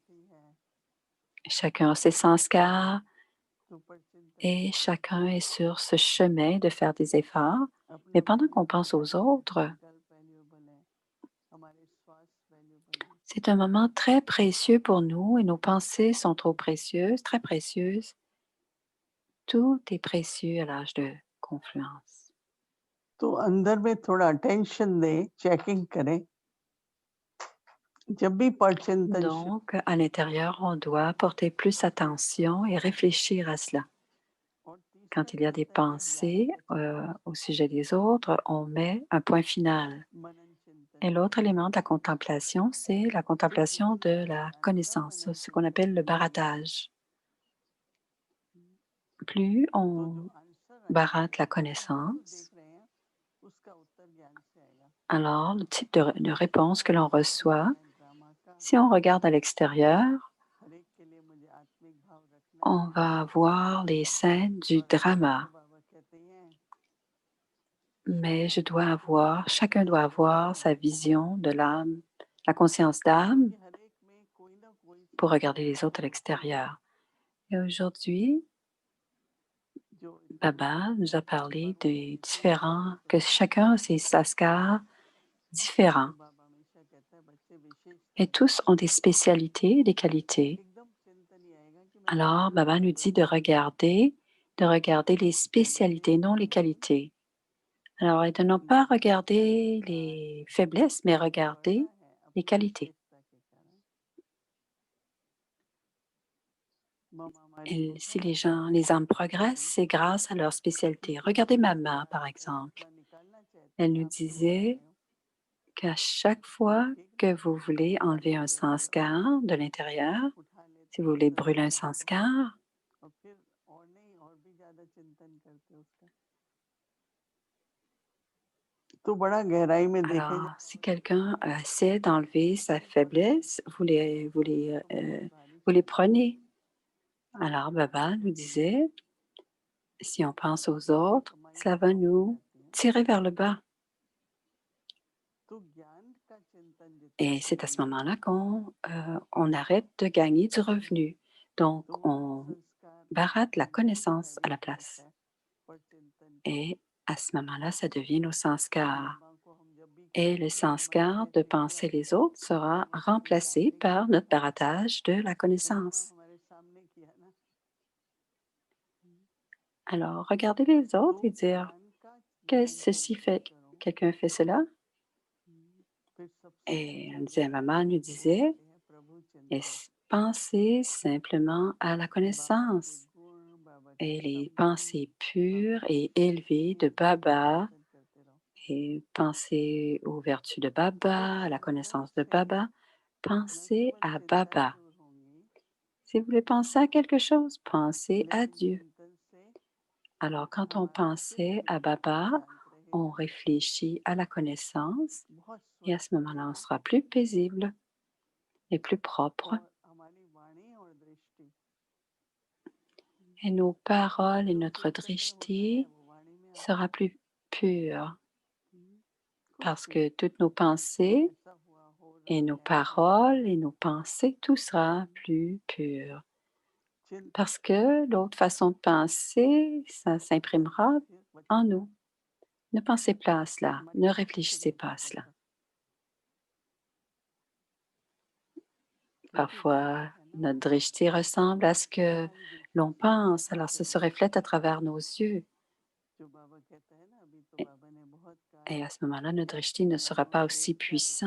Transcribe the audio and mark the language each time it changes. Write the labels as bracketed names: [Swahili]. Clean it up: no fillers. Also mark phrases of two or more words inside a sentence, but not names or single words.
[French] Chacun a ses sanskars et chacun est sur ce chemin de faire des efforts. Mais pendant qu'on pense aux autres, c'est un moment très précieux pour nous et nos pensées sont trop précieuses, très précieuses. Tout est précieux à l'âge de confluence. [Hindi] तो अंदर में थोड़ा अटेंशन दें, चेकिंग करें। जब भी परचिंतन [French] Donc, à l'intérieur, on doit porter plus attention et réfléchir à cela. [Hindi] और तीसरा [French] Quand il y a des [Hindi] चिंतन या ज्ञान [French] pensées [Hindi] का चिंतन [French] au sujet des autres, on met un point final. [Hindi] मनन चिंतन [French] Et l'autre [Hindi] या [French] élément de la contemplation, c'est la [Hindi] फिर [French] contemplation [Hindi] दूसरा [French] de la [Hindi] ज्ञान का [French] connaissance, [Hindi] मनन [French] ce qu'on [Hindi] चिंतन [French] appelle le [Hindi] या [French] baratage. [Hindi] ज्ञान। [French] Plus [Hindi] तो जो [French] on [Hindi] आंसर आएगा [French] baratte la [Hindi] जो हम जो देख [French] connaissance, [Hindi] रहे हैं उसका उत्तर ज्ञान से आएगा। [French] alors le type de réponse que l'on [Hindi] आज [French] reçoit, [Hindi] मैं ड्रामा का [French] si on regarde à l'extérieur, [Hindi] हर एक के लिए मुझे आत्मिक भाव रखना [French] on [Hindi] है। [French] va voir les scènes du [Hindi] और अंदर [French] drama. [Hindi] बाबा कहते हैं [French] Mais je dois [Hindi] शांति [French] avoir, chacun doit avoir sa vision de l'âme, la conscience d'âme [Hindi] क्योंकि हर एक में कोई ना कोई [French] pour regarder [Hindi] संस्कार [French] les autres à l'extérieur. Et aujourd'hui, [Hindi] जो [French] Baba nous a parlé [Hindi] बाबा [French] des [Hindi] हमेशा [French] différents, [Hindi] कहते [French] que [Hindi] हैं [French] chacun a ses saskars différents [Hindi] कि बाबा हमेशा कहता है बच्चे विशेषता [French] et tous ont des spécialités et des qualités. [Hindi] एकदम चिंतन ही आएगा कि मैं [French] Alors, [Hindi] किसकी [French] Baba nous dit [Hindi] जरूरत है [French] de regarder les [Hindi] किसकी [French] spécialités, non les [Hindi] कमी है [French] qualités. Alors, et de ne pas [Hindi] जिसकी [French] regarder [Hindi] विशेषता है [French] les faiblesses, mais [Hindi] वो बढ़ा [French] regarder [Hindi] है [French] les [Hindi] अपनी [French] qualités. [Hindi] विशेषता के कारण मम हमारी [French] Et si les [Hindi] बहुत [French] gens, les âmes progressent, [Hindi] स्पेशलिटी [French] c'est grâce à leur spécialité. [Hindi] किसी [French] Regardez [Hindi] चीज [French] Mama, [Hindi] का [French] par exemple. [Hindi] फैसला निकालना चाहते [French] Elle [Hindi] हैं [French] nous [Hindi] आप क्यों उठा [French] disait [Hindi] रहे हो [French] qu'à chaque fois [Hindi] ठीक ना [French] que vous voulez enlever un [Hindi] उठा लेते हो [French] sanskar de l'intérieur, [Hindi] उठा [French] si [Hindi] लेते [French] vous [Hindi] हो [French] voulez brûler un [Hindi] संस्कार को [French] sanskar, [Hindi] और फिर और नहीं और भी ज्यादा चिंतन करते हो उसका तो बड़ा गहराई में देखे [French] alors [Hindi] जाए [French] si quelqu'un essaie d'enlever sa faiblesse, vous les prenez. Alors Baba nous disait, si on pense aux [Hindi] हमारी [French] autres, [Hindi] कमाई [French] cela va [Hindi] कम हो [French] nous [Hindi] जाती है [French] tirer vers le bas. [Hindi] तो ज्ञान का चिंतन जितना [French] Et c'est à ce [Hindi] करेंगे [French] moment-là on arrête de gagner du revenu. Donc, [Hindi] तो वो [French] on [Hindi] संस्कार [French] baratte la [Hindi] ज्ञान में [French] connaissance à la [Hindi] एडिट करता [French] place. [Hindi] है पर चिंतन को [French] Et à ce moment-là, ça devient nos sanskars. [Hindi] बाबा को हम जब भी [French] Et le [Hindi] कहते हैं हमारी [French] sanskar de [Hindi] चैतन्य [French] penser les autres sera [Hindi] बाबा हमारे [French] remplacé [Hindi] सामने [French] par [Hindi] किया [French] notre [Hindi] ना [French] baratage de la [Hindi] बाबा [French] connaissance. [Hindi] हमारे सामने किया ना [French] Alors, regardez les autres [Hindi] तो [French] et dire, [Hindi] ज्ञान का [French] qu'est-ce que ceci [Hindi] चिंतन [French] fait? [Hindi] करो [French] Quelqu'un fait cela? [Hindi] फिर सबसे [French] Et [Hindi] अच्छा [French] elle disait, [Hindi] ज्ञान [French] maman nous [Hindi] वो [French] disait, [Hindi] कहते हैं प्रभु [French] et [Hindi] चिंतन [French] pensez simplement à la [Hindi] बाबा के [French] connaissance. [Hindi] गुण बाबा के [French] Et les [Hindi] संबंध [French] pensées [Hindi] बाबा [French] pures [Hindi] की [French] et élevées de [Hindi] शक्तियों का [French] Baba [Hindi] चिंतन करते रहो [French] et pensez aux vertus de [Hindi] जिस [French] Baba, à la [Hindi] संदर्भ [French] connaissance de [Hindi] से [French] Baba. [Hindi] न [French] Pensez [Hindi] केवल [French] à [Hindi] चिंताएं [French] Baba. [Hindi] दूर होंगी [French] Si vous voulez penser à quelque chose, pensez à [Hindi] लेकिन [French] Dieu. [Hindi] चिंतन से [French] Alors, quand on [Hindi] हमारा चित्त [French] pensait [Hindi] भी [French] à Baba, [Hindi] शांत [French] on [Hindi] रहेगा [French] réfléchit à la connaissance [Hindi] बहुत [French] et à ce [Hindi] स्वस्थ [French] moment-là, on [Hindi] रहेगा [French] sera plus paisible et plus propre. [Hindi] और हमारी वाणी और दृष्टि [French] Et nos paroles et [Hindi] जो [French] notre [Hindi] चिंतन में होता है [French] drishti [Hindi] वो वाणी में आता [French] sera [Hindi] है [French] plus pur [Hindi] कुछ [French] parce [Hindi] भी [French] que toutes nos pensées [Hindi] ऐसा हुआ हो [French] et [Hindi] रहा [French] nos [Hindi] है ऐसा हो रहा [French] paroles [Hindi] है [French] et nos pensées, tout sera plus pur. [Hindi] चिंतन [French] Parce que l'autre façon de penser, ça s'imprimera [Hindi] फिर [French] en [Hindi] बचेगा [French] nous. Ne pensez pas à cela, [Hindi] हमारी [French] ne [Hindi] वाणी से [French] réfléchissez pas [Hindi] देखना [French] à cela. [Hindi] पड़ेगा [French] Parfois, notre drishti ressemble à ce que l'on pense, alors ça se reflète à travers nos yeux. Et et à ce moment-là, notre drishti ne sera pas aussi puissant.